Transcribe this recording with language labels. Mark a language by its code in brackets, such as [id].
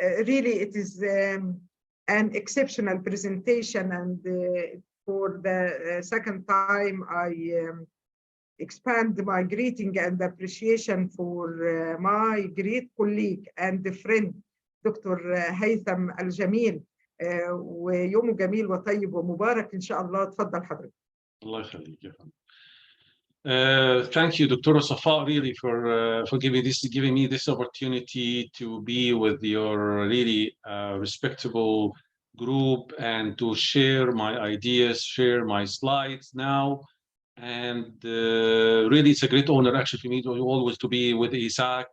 [en] Really, it is an exceptional presentation, and for the second time, I expand my greeting and appreciation for my great colleague and friend, Dr. [ar] هيثم الجميل. ويومه جميل وطيب ومبارك إن شاء الله. اتفضل حضرتك. الله يخليك يا فندم. [en] Thank you, Dr. Safa, really for giving me this opportunity to be with your really respectable group and to share my ideas, share my slides now. And really, it's a great honor actually for me to always to be with Isaac.